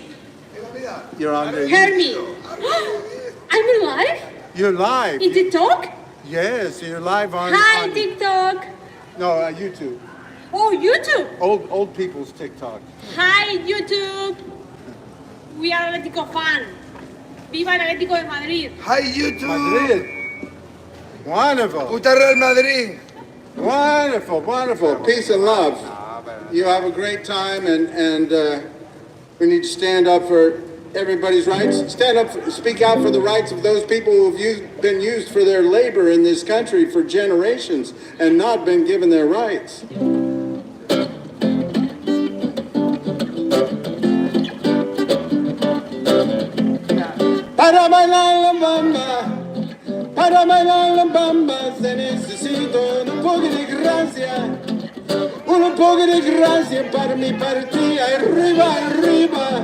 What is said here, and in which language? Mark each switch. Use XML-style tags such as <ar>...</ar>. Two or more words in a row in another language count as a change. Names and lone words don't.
<en>You're on there. hear me. I'm alive You're live. in TikTok. Yes, you're live on. Hi, on TikTok. No, YouTube. Oh, YouTube. Old people's TikTok. Hi, YouTube. We are Atlético fan.</en> <es>Viva el Atlético de Madrid.</es> <en>Hi YouTube. Madrid. Wonderful.</en> <es>Puta Real Madrid.</es> <en>Wonderful, wonderful. Peace and love. You have a great time, and we need to stand up for everybody's rights. Stand up, speak out for the rights of those people who have been used for their labor in this country for generations and not been given their rights.</en> <es>Para bailar la bamba, se necesita un poco de gracia. Un poco de gracia para mi partida, arriba, arriba.</es>